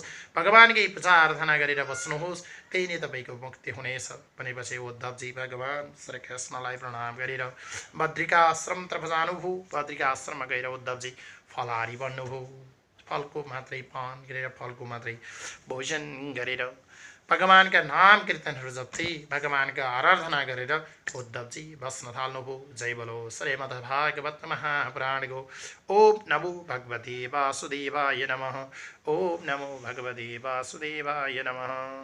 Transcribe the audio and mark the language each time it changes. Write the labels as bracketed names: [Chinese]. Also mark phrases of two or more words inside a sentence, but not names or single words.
[Nepali] भगवानकै पूजा आराधना गरेर बस्नुहोस्, त्यही नै तपाईँको मुक्ति हुनेछ भनेपछि उद्धवजी भगवान श्रीकृष्णलाई प्रणाम गरेर बद्रिकाश्रम तर्फ जानुभयो। बद्रिकाश्रममा गएर उद्धवजी फलाहारी बन्नुभयो। फलको मात्रै पान गरेर, फलको मात्रै भोजन गरेर भगवानका नाम कीर्तनहरू जप्दै भगवानका आराधना गरेर उद्धवजी बस्न थाल्नुभयो। जय बोलो श्रीमद् भागवत महापुराणको। [Sanskrit] ओम नमो भगवते वासुदेवाय नमः। ओम नमो भगवते वासुदेवाय नमः।